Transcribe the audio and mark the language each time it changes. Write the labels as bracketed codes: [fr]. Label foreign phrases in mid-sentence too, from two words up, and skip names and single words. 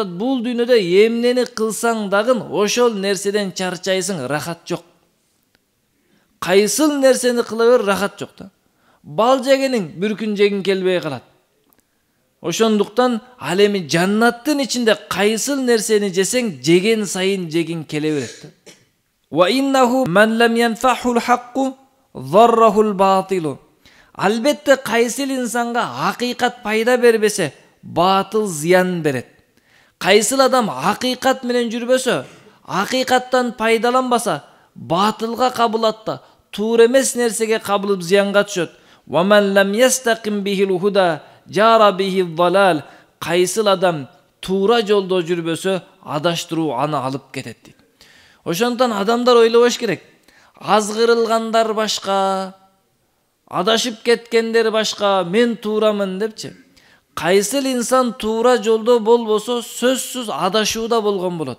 [ky] Бул дүйнөдө эмнени кылсаң дагы ошол нерседен чарчайсың, рахат жок. Кайсыл нерсени кыла бер, рахат жок да. Бал жегениң бир күн жегиң келбей калат. Ошондуктан ал эми жаннаттын ичинде кайсыл нерсени жесең, жеген сайын жегиң келе берет. [ar] وإنه من لم ينفعه الحق ضره الباطل. [ky] Албетте кайсыл инсанга акыйкат пайда бербесе, батыл зыян берет. Кайсыл адам акыйкат менен жүрбөсө, акыйкаттан пайдаланбаса, батылга кабылат да, туура эмес нерсеге кабылып зыянга түшөт. [ar] ومن لم يستقم به الهدى جار به الضلال. [ky] Кайсыл адам туура жолдо жүрбөсө, адаштыруу аны алып кетет дейт. Ошондон адамдар ойлобош керек. Азгырылгандар башка, адашып кеткендер башка, мен туурамын депчи. Кайсыл инсан туура жолдо болбосо, сөзсүз адашууда болгон болот.